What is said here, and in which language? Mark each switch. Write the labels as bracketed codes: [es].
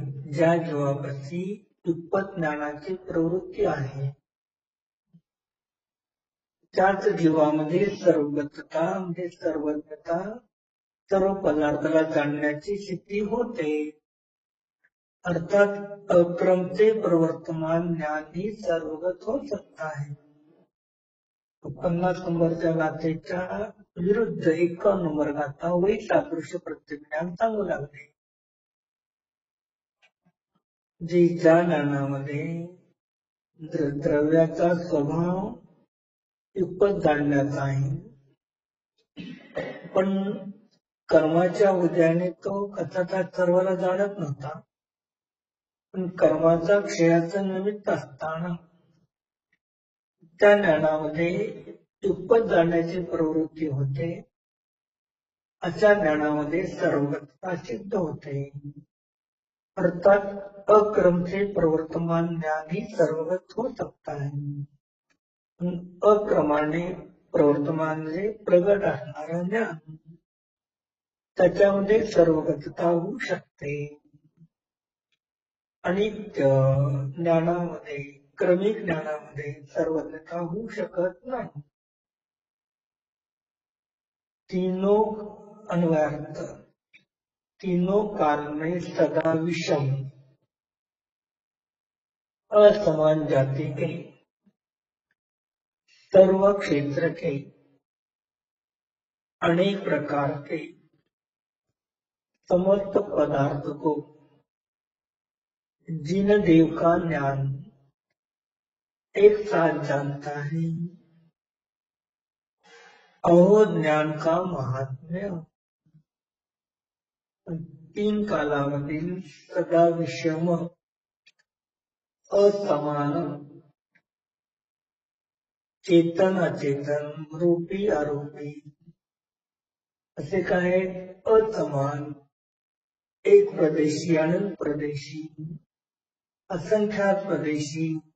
[mr] ज्या जीवापाशी युगपत ज्ञानाची प्रवृत्ती आहे त्याच जीवामध्ये सर्वगतता म्हणजे सर्वज्ञता, सर्व पदार्थाला जाणण्याची सिद्धी होते. [hi] अर्थात अक्रम से प्रवर्तमान ज्ञान ही सर्वगत हो सकता है. [mr] 50 नंबरच्या गाथेच्या विरुद्ध 51 नंबर गाथा वही सादृश्य प्रत्यज्ञान सांगू लागले. जी ज्या ज्ञानामध्ये द्रव्याचा स्वभाव युगपत जाणण्याचा आहे, पण कर्माच्या उदयाने तो कथाचा सर्वाला जाणत नव्हता. पण कर्माचा क्षयाचं निमित्त असताना त्या ज्ञानामध्ये युगपत जाण्याची प्रवृत्ती होते. अशा ज्ञानामध्ये सर्वगतता सिद्ध होते. [hi] अर्थात अक्रम से प्रवर्तमान ज्ञान ही सर्वगत हो सकता है. [mr] अक्रमाने प्रवर्तमान म्हणजे प्रगट असणारं ज्ञान, त्याच्यामध्ये सर्वगतता होऊ शकते. आणि ज्ञानामध्ये, क्रमिक ज्ञानामध्ये सर्वज्ञता होऊ शकत नाही. [hi] तीनों अन्वयार्थ, तीनों काल में सदा विषम असमान जाति के सर्व क्षेत्र के अनेक प्रकार के समस्त पदार्थ को जिन देव का ज्ञान एक साथ जानता है, अहो ज्ञान का महात्म्य. [mr] तीन कालामधील सदा विषम असमान चेतन अचेतन रूपी आरोपी असे काय असमान, एक प्रदेशी अनंत प्रदेशी असंख्यात प्रदेशी